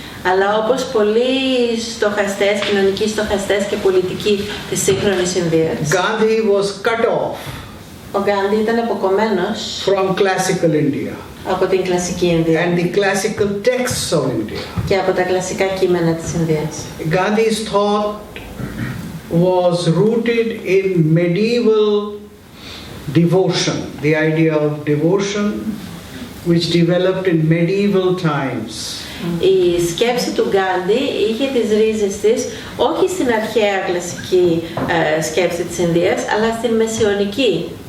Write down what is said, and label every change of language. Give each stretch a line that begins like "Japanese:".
Greek: αλλά όπως πολλοί στοχαστές, κοινωνικοί στοχαστές και πολιτικοί της σύγχρονης Ινδίας,
English: Gandhi was cut off
Greek: ο Γκάντι ήταν αποκομμένος
English: from classical India
Greek: από την κλασική Ινδία
English: and the classical texts of India.
Greek: Και από τα κλασικά κείμενα της Ινδίας.
English: Gandhi's thought was rooted in medieval devotion, the idea of devotion which developed in medieval times.
Greek: Η σκέψη του Γκάντι είχε τις ρίζες της όχι στην αρχαία κλασική σκέψη της Ινδίας, αλλά στην μεσαιωνική.